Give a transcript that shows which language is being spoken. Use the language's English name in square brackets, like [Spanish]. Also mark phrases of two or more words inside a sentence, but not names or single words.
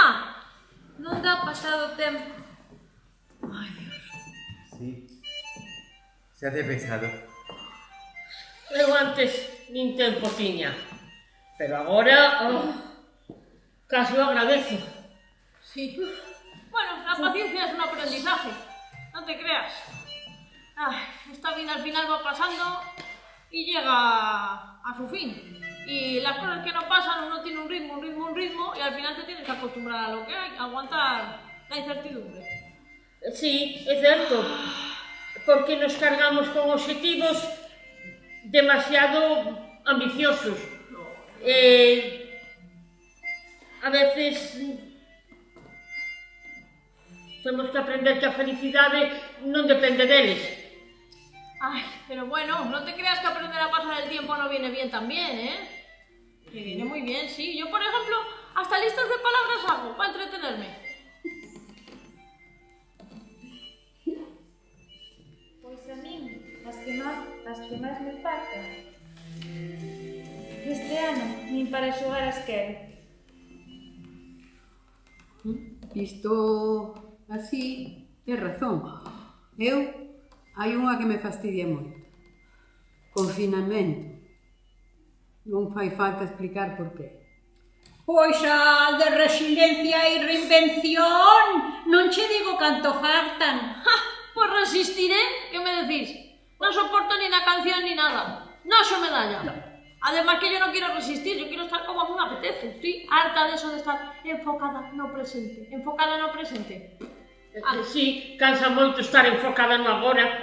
[Galician] Non dá pasado tempo. Ai, Dios. [Spanish] Sí. Se ha pesado. [Galician] Eu antes nin tempo tiña. Pero agora, casi o agradezo. [Spanish] Sí. Bueno, la paciencia es un aprendizaje. No te creas. Ay, esta vida al final va pasando y llega a su fin. Y las cosas que no pasan, uno tiene un ritmo, y al final te tienes que acostumbrar a lo que hay, aguantar la incertidumbre. [Galician] Sí, é certo. Porque nos cargamos con obxectivos demasiado ambiciosos. A veces temos que aprender que a felicidade non depende deles. [Spanish] Ay, pero bueno, no te creas que aprender a pasar el tiempo no viene bien también, ¿eh? Que viene muy bien, sí. Yo, por ejemplo, hasta listas de palabras hago para entretenerme. [Galician] Pois a min, as que máis me faltan. Este ano, nin para xogar as quero. Isto así é razón. Eu hai unha que me fastidia moito. Confinamento. Non fai falta explicar por qué. Pois a de resiliencia e reinvención non che digo canto faltan. [Spanish] Pues resistiré, ¿qué me decís? No soporto ni la canción ni nada. No se me da ya. Además que yo no quiero resistir, yo quiero estar como a mí me apetece. Estoy harta de eso de estar enfocada [Galician] no presente. Enfocada no presente. Sí, cansa moito estar enfocada no agora.